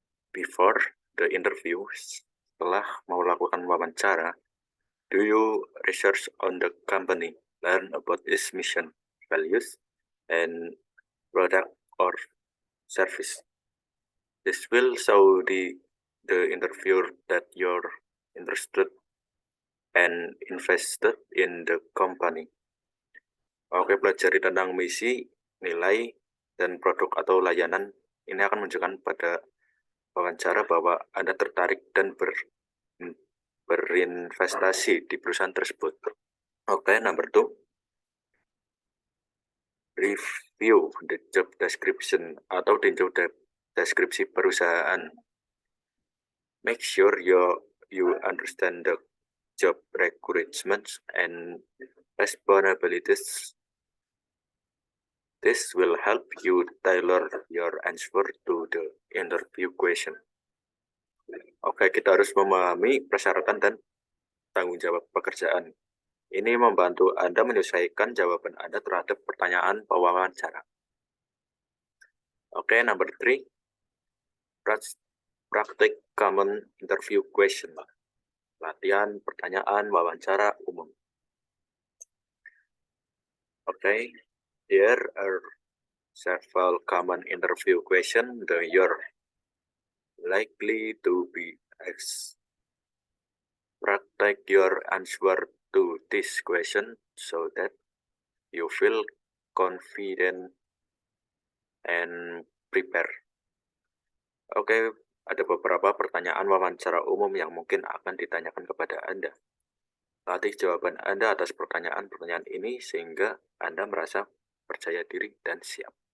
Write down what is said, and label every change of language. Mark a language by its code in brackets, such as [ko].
[en] Before the interview, [id] setelah mau lakukan wawancara, [en] do you research on the company, learn about its mission, values, and product or service. This will show the interviewer that you're interested and invested in the company. [id] Oke, pelajari tentang misi, nilai, dan produk atau layanan. Ini akan menunjukkan pada wawancara bahwa Anda tertarik dan berinvestasi di perusahaan tersebut. [en] Oke, number 2. Review the job description [id] atau tinjau deskripsi perusahaan. [en] Make sure you understand the job requirements and responsibilities. This will help you tailor your answer to the interview question. [id] Oke, kita harus memahami persyaratan dan tanggung jawab pekerjaan. Ini membantu Anda menyesuaikan jawaban Anda terhadap pertanyaan wawancara. Oke, [en] number 3. Practice common interview question. [id] Latihan pertanyaan wawancara umum. [en] Oke, here are several common interview questions that you're likely to be asked. Practice your answer to this question so that you feel confident and prepared. [id] Oke, ada beberapa pertanyaan wawancara umum yang mungkin akan ditanyakan kepada Anda. Latih jawaban Anda atas pertanyaan-pertanyaan ini sehingga Anda merasa percaya diri dan siap.